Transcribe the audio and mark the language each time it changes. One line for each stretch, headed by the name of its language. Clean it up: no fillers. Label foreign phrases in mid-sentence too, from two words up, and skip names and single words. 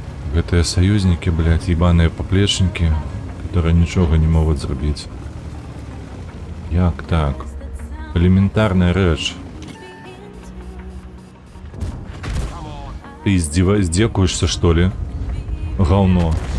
Russian: Гэтыя союзники, блядь, ебаные поплечники, которые ничего не могут зрабіць.
Belarusian: Як так? Элементарная рэч.
Russian: Ты издеваешься, что ли? Говно.